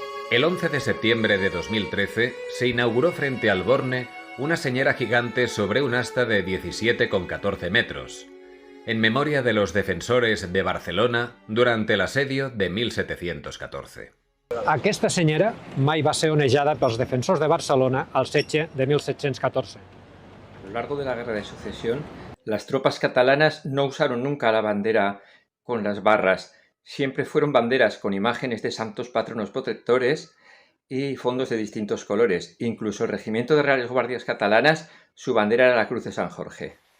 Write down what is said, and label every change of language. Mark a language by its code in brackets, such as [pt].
[es] El 11 de septiembre de 2013 se inauguró frente al Borne una señera gigante sobre un asta de 17,14 metros, en memoria de los defensores de Barcelona durante el asedio de 1714. [ca] Aquesta senyera mai va ser onejada pels defensors de Barcelona al setge de 1714. [es] A lo largo de la Guerra de Sucesión, las tropas catalanas no usaron nunca la bandera con las barras. Siempre fueron banderas con imágenes de santos patronos protectores y fondos de distintos colores. Incluso el Regimiento de Reales Guardias Catalanas, su bandera era la Cruz de San Jorge.